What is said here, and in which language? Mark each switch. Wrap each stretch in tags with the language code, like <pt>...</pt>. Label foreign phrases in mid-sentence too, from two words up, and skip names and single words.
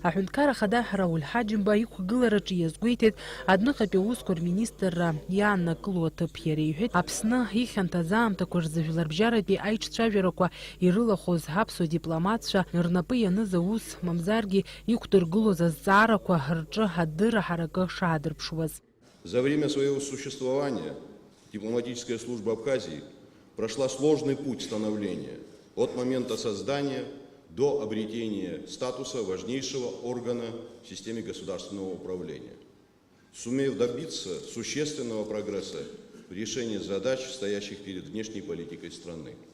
<ab>Аҳәынҭқар ахада Рауль Ҳаџьымба иқәгылараҿы иазгәеиҭеит адныҟатәи аусқәа рминистрра иааннакыло аҭыԥ иареиҳәеит. Аԥсны ихьанҭаз аамҭақәа рзы жәларбжьаратәи аиҿцәажәарақәа ирылахоз ҳаԥсуа дипломатцәа рнапы ианыз аус мамзаргьы иқәдыргылоз азҵаарақәа рҿы адырра ҳаракы шаадырԥшуаз.</ab> <ru>За время своего существования дипломатическая служба Абхазии прошла сложный путь становления от момента создания до обретения статуса важнейшего органа в системе государственного управления, сумев добиться существенного прогресса в решении задач, стоящих перед внешней политикой страны.</ru>